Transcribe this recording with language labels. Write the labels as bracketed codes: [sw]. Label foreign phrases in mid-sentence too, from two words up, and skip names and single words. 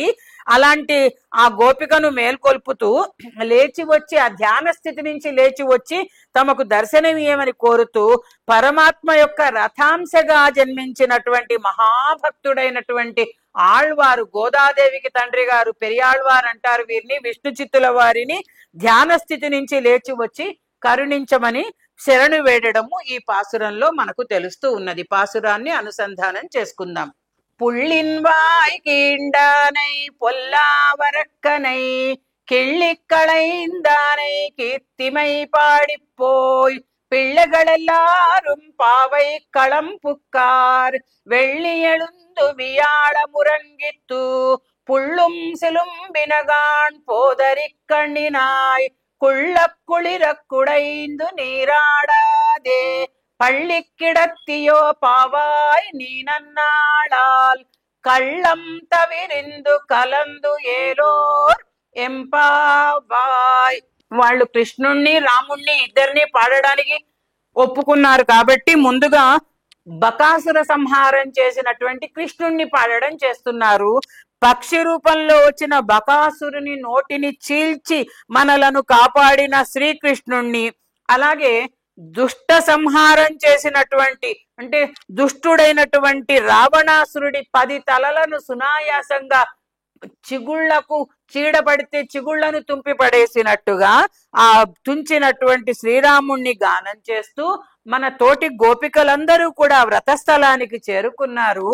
[te] అలాంటి ఆ గోపికను మేల్కొల్పుతూ లేచి వచ్చి ఆ ధ్యాన స్థితి నుంచి లేచి వచ్చి తమకు దర్శనమీయమని కోరుతూ పరమాత్మ యొక్క రథాంశగా జన్మించినటువంటి మహాభక్తుడైనటువంటి ఆళ్వారు, గోదాదేవికి తండ్రి గారు పెరియాళ్వారు అంటారు వీరిని, విష్ణు చిత్తుల వారిని ధ్యాన స్థితి నుంచి లేచి వచ్చి కరుణించమని శరణు వేడడము ఈ పాసురంలో మనకు తెలుస్తూ ఉన్నది. పాసురాన్ని అనుసంధానం చేసుకుందాం. [ta] புள்ளின்வாய் கீண்டானை பொல்லாவரக்கனை கிள்ளிக்களைந்தானை கீர்த்திமை பாடிப்போய் பிள்ளைகளெல்லாரும் பாவை களம் புக்கார் வெள்ளி எழுந்து வியாழ முரங்கித்து புள்ளும் சிலும்பினகான் போதரிக்கண்ணினாய் குள்ளக் குளிரக் குடைந்து நீராடாதே பள்ளி கிடத்தியோ பாவாய் நீ நன்னாளால் கள்ளம் தவிரிந்து கலந்து ஏலோர் எம்பாவாய். [te] వాళ్ళు కృష్ణుణ్ణి రాముణ్ణి ఇద్దరిని పాడడానికి ఒప్పుకున్నారు కాబట్టి ముందుగా బకాసుర సంహారం చేసినటువంటి కృష్ణుణ్ణి పాడడం చేస్తున్నారు. పక్షి రూపంలో వచ్చిన బకాసురుని నోటిని చీల్చి మనలను కాపాడిన శ్రీకృష్ణుణ్ణి, అలాగే దుష్ట సంహారం చేసినటువంటి అంటే దుష్టుడైనటువంటి రావణాసురుడి 10 తలలను సునాయాసంగా చిగుళ్లకు చీడపడితే చిగుళ్లను తుంపి పడేసినట్టుగా ఆ తుంచినటువంటి శ్రీరాముణ్ణి గానం చేస్తూ మన తోటి గోపికలందరూ కూడా వ్రతస్థలానికి చేరుకున్నారు.